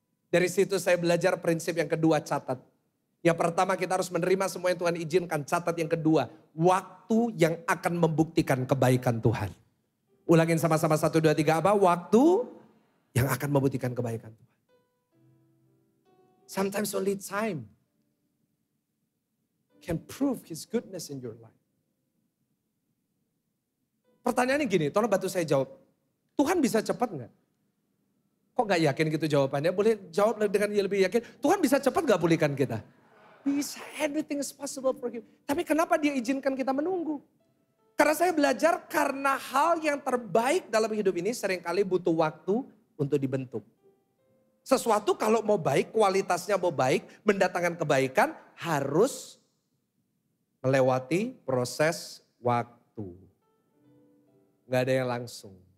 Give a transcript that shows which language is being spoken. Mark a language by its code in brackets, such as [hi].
[id] Dari situ saya belajar prinsip yang kedua, catat. Yang pertama kita harus menerima semua yang Tuhan izinkan. Catat yang kedua, waktu yang akan membuktikan kebaikan Tuhan. Ulangin sama-sama 1, 2, 3 apa? Waktu yang akan membuktikan kebaikan Tuhan. [en] Sometimes only time can prove His goodness in your life. [id] Pertanyaannya gini, tolong bantu saya jawab. Tuhan bisa cepat nggak? Kok nggak yakin gitu jawabannya? Boleh jawab dengan lebih yakin. Tuhan bisa cepat nggak pulihkan kita? Bisa, [en] everything is possible for Him. [id] Tapi kenapa Dia izinkan kita menunggu? Karena saya belajar karena hal yang terbaik dalam hidup ini seringkali butuh waktu untuk dibentuk. Sesuatu kalau mau baik, kualitasnya mau baik, mendatangkan kebaikan harus melewati proses waktu. Nggak ada yang langsung.